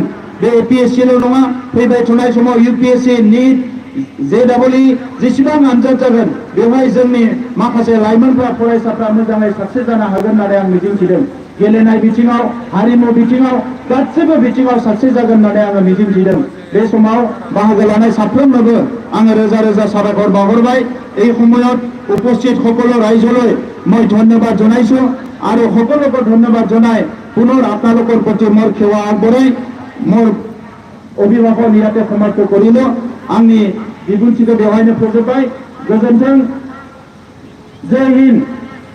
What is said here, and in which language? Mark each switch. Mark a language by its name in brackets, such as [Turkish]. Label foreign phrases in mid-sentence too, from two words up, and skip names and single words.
[Bodo] बे APSCल' नङा, फैबाय थानाय समाव UPSC, NEET, JEE जेसेबां आनजाद जागोन बेवहाय जोंनि माखासे लाइमोनफ्रा, फरायसाफ्रा मोजाङै साक्सेस जानो हागोन होननानै आं मिजिंथिदों। गेलेनाय बिथिङाव, हारिमु बिथिङाव, गासैबो बिथिङाव साक्सेस जागोन होननानै आङो मिजिंथिदों। बे समाव बाहागो लानाय साफ्रोमनोबो आङो रोजा रोजा साबायखर बावहरबाय। [Assamese] এই সময়ত উপস্থিত সকলো ৰাইজলৈ মই ধন্যবাদ জনাইছোঁ আৰু সকলোকে ধন্যবাদ জনাই পুনৰ আপোনালোকৰ প্ৰতি মোৰ সেৱা আগবঢ়াই মোৰ অভিভাষণ ইয়াতে সমাপ্ত কৰিলোঁ। [Bodo] आंनि बिबुंथिखौ बेवहायनो फोजोबबाय। गोजोन्थों। [Hindi] जय हिन्द।